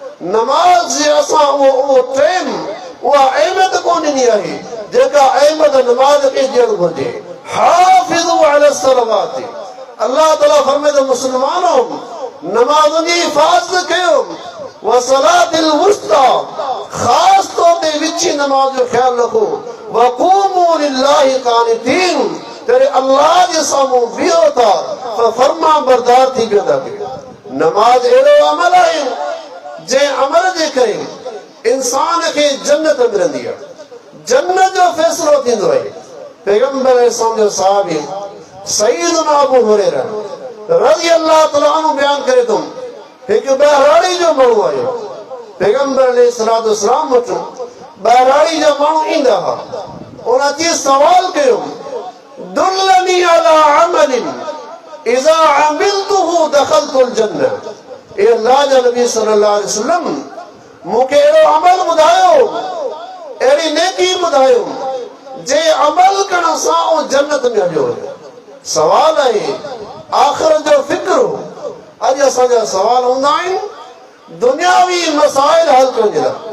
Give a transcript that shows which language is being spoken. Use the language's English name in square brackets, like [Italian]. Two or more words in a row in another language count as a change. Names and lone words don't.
[Sindhi] नमाज जे असां उहो टाइम उहा अहमियत कोन ॾिनी आहे जेका अहमियत नमाज खे ॾियणु घुरिजे। [Arabic] حافظوا على الصلوات, [Sindhi] अल्लाह ताला फरमाए थो मुस्लमानो नमाज़ुनि जी हिफ़ाज़त कयो, [Arabic] والصلاة الوسطى, [Sindhi] ख़ास तौर ते विची नमाज जो ख़्यालु रखो, [Arabic] وقوموا لله قانتين, [Sindhi] तेरे अल्लाह जे साम्हूं बीहो था त फर्मा बरदार थी वेंदा कयो। नमाज अहिड़ो अमल आहे जंहिं अमल जे करे इंसान खे जन्नत मिलंदी आहे, जन्नत जो फ़ैसिलो थींदो आहे। पैगंबर इस्लाम जो सहाबी सय्यदुना अबू हुरैरा [Arabic] رضي الله تعالى عنه [Sindhi] बयान करे थो, हिकु बहराड़ी जो माण्हू आयो पैगंबर [Arabic] عليه الصلاة والسلام [Sindhi] वटि। बहराड़ी जा माण्हू ईंदा हुआ, उन अची सवाल कयो [Arabic] دلني على عمل إذا عملته دخلت الجنة. [Sindhi] ए अल्लाह जा नबी [Arabic] صلى الله عليه وسلم, [Sindhi] मूंखे अहिड़ो अमल ॿुधायो, अहिड़ी नेकी ॿुधायो जे अमल करण सां उहो जन्नत में हलियो वञे। सवाल आहे आख़िरत जो फ़िक्र हो। अॼु असांजा सवाल हूंदा आहिनि दुनियावी मसाइल हल करण जे लाइ।